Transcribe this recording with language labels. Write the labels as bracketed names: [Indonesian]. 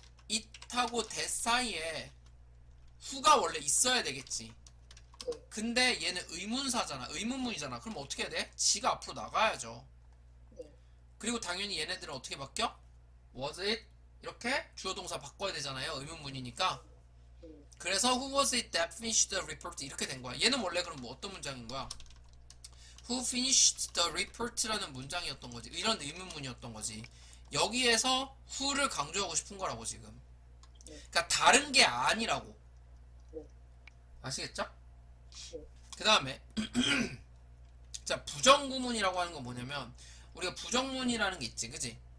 [Korean] it하고 that 사이에 who가 원래 있어야 되겠지. 네. 근데 얘는 의문사잖아. 의문문이잖아. 그럼 어떻게 해야 돼? 지가 앞으로 나가야죠. 네. 그리고 당연히 얘네들은 어떻게 바뀌어? [English] was it [Korean] 이렇게 주어 동사 바꿔야 되잖아요. 의문문이니까. 그래서 [English] who was it that finished the report [Korean] 이렇게 된 거야. 얘는 원래 그럼 뭐 어떤 문장인 거야? [English] Who finished the report라는 [Korean] 문장이었던 거지. 이런 의문문이었던 거지. 여기에서 who를 강조하고 싶은 거라고 지금. 그러니까 다른 게 아니라고. 아시겠죠? 그 다음에 자 부정구문이라고 하는 건 뭐냐면 우리가 부정문이라는 게 있지, 그지?